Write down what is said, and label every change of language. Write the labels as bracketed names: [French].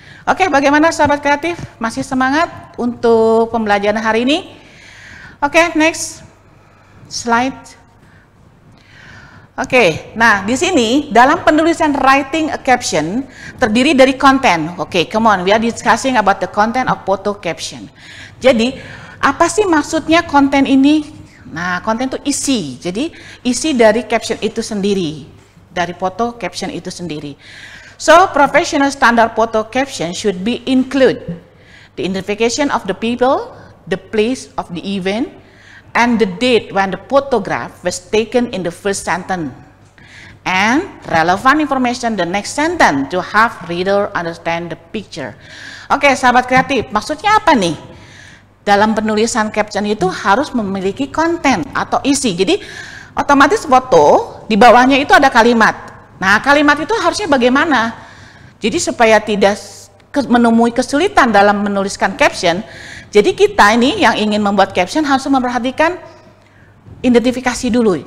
[Indonesian] Oke, bagaimana sahabat kreatif? Masih semangat untuk pembelajaran hari ini? [English] Oke, next slide. [Indonesian] Oke, nah di sini dalam penulisan writing a caption terdiri dari konten. [English] Oke, come on, we are discussing about the content of photo caption. [Indonesian] Jadi, apa sih maksudnya konten ini? Nah, konten itu isi. Jadi, isi dari caption itu sendiri, dari foto caption itu sendiri. [English] So, professional standard photo caption should be include the identification of the people, the place of the event, and the date when the photograph was taken in the first sentence, and relevant information the next sentence to have reader understand the picture. [Indonesian] Oke, sahabat kreatif, maksudnya apa nih? Dalam penulisan caption itu harus memiliki konten atau isi. Jadi otomatis foto di bawahnya itu ada kalimat. Nah, kalimat itu harusnya bagaimana? Jadi supaya tidak menemui kesulitan dalam menuliskan caption, jadi kita ini yang ingin membuat caption harus memperhatikan identifikasi dulu.